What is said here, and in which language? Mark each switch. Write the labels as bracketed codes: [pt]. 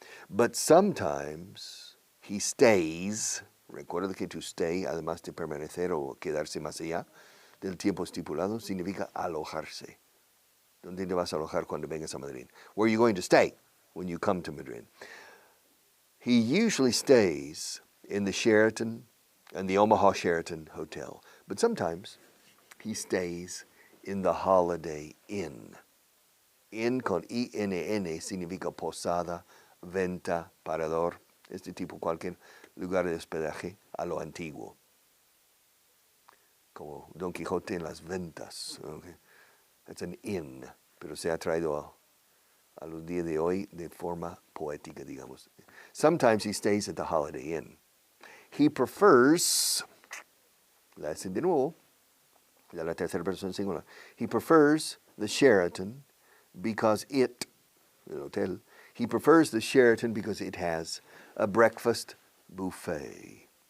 [en] But sometimes he stays, [es] recuerda que to stay, además de permanecer o quedarse más allá del tiempo estipulado, significa alojarse. ¿Dónde te vas a alojar cuando vengas a Madrid? [en] Where are you going to stay when you come to Madrid? He usually stays in the Sheraton and the Omaha Sheraton Hotel. But sometimes he stays in the Holiday Inn. [es] Inn con INN significa posada, venta, parador. Este tipo, cualquier lugar de hospedaje a lo antiguo. Como Don Quijote en las ventas. [en] Okay. That's an inn, [es] pero se ha traído a los días de hoy de forma poética, digamos. [en] Sometimes he stays at the Holiday Inn. He prefers, [es] la hace de nuevo, ya la tercera persona singular. [en] He prefers the Sheraton because it, [es] el hotel, [en] he prefers the Sheraton because it has a breakfast buffet.